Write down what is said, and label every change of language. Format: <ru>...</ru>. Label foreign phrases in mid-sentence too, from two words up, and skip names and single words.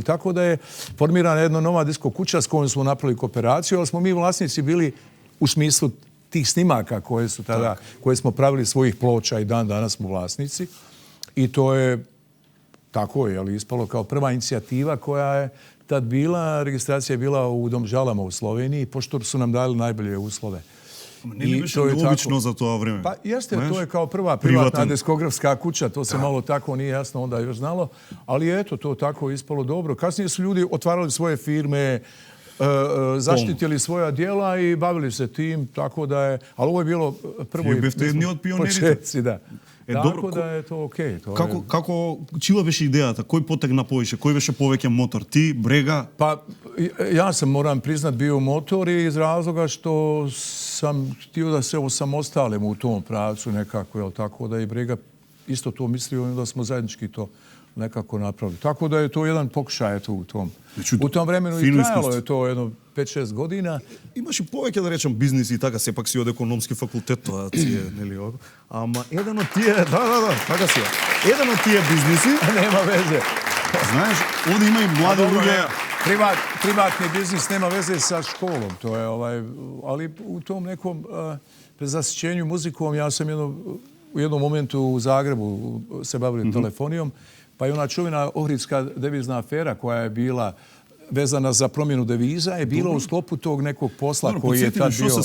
<sr>Tako da je formirana jedna nova disko kuća s kojom smo napravili kooperaciju, ali smo mi vlasnici bili u smislu tih snimaka koje su tada, koje smo pravili svojih ploča i dan danas smo vlasnici. I to je tako je, ali ispalo kao prva inicijativa koja je tad bila, registracija je bila u Domžalama u Sloveniji, pošto su nam dali najbolje uslove.</sr> <mk>Не ли беше необично за тоа време?</mk> <sr>Pa jeste, to je kao prva privatna diskografska kuća, to se malo tako nije jasno onda još znalo, ali eto, to tako ispalo dobro. Kasnije su ljudi otvarali svoje firme, zaštitili svoja djela i bavili se tim, tako da je, ali ovo je bilo prvo i početci, da. Tako da je to okej.</sr> <mk>Како чија беше идејата? Кој потегна повеќе? Кој беше повеќе мотор? Ти, Брега?</mk> <sr>Pa ja sam, moram priznat, bio motor iz razloga što sam htio da se osamostalim u tom pravcu nekako, jel tako da i Brega isto to mislio i da smo zajednički to nekako napravili. Tako da je to jedan pokušaj u tom. U tom vremenu i trajalo je to jedno 5-6 godina.</sr> <mk>Имаше повеќе да речем бизнис и така, сепак си од економски факултет, тоа си е, нели, ама еден од тие, да, така си е. Еден од тие бизниси,</mk> <sr>Nema veze.</sr> <mk>знаеш, овде има и млади луѓе.</mk> <sr>Privatni biznis nema veze sa školom, to je ali u tom nekom prezasićenju muzikom ja sam u jednom momentu u Zagrebu se bavili telefonijom, pa i ona čuvena ohridska devizna afera koja je bila vezana za promjenu deviza je bilo u sklopu tog nekog posla koji je tad bio...</sr>